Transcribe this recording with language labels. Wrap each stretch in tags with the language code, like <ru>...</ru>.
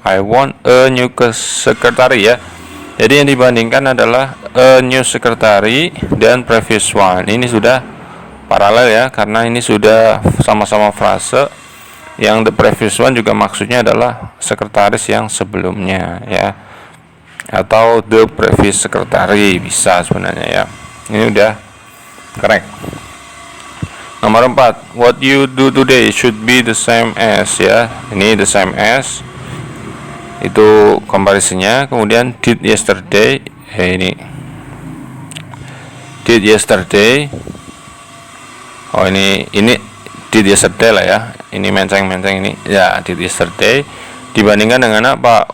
<en>I want a new secretary ya.</en> <id>Jadi yang dibandingkan adalah</id> <en>a new secretary</en> <id>dan</id> <en>previous one.</en> <id>Ini sudah paralel ya, karena ini sudah sama-sama frase. Yang</id> <en>the previous one</en> <id>juga maksudnya adalah sekretaris yang sebelumnya ya, atau</id> <en>the previous secretary</en> <id>bisa sebenarnya ya. Ini udah correct. Nomor 4,</id> <en>what you do today should be the same as ya.</en> <id>Ini</id> <en>the same as,</en> <id>itu comparisonnya. Kemudian</id> <en>did yesterday,</en> <id>ini</id> <en>did yesterday.</en> <id>Oh ini</id> <en>did yesterday</en> <id>lah ya. Ini menceng-menceng ini ya,</id> <en>did yesterday</en> <id>dibandingkan dengan apa?</id>